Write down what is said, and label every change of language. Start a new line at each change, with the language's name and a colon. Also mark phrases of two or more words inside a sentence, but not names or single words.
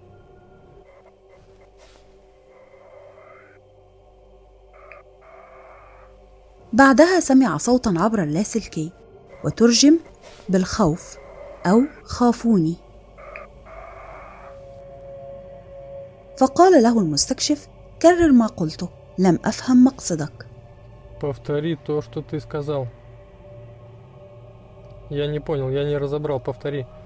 Arabic: بعدها سمع صوتا عبر اللاسلكي وترجم بالخوف أو خافوني. فقال له المستكشف: كرر ما قلته، لم أفهم مقصدك.
Russian: Повтори то, что ты сказал. Я не понял, я не разобрал, повтори.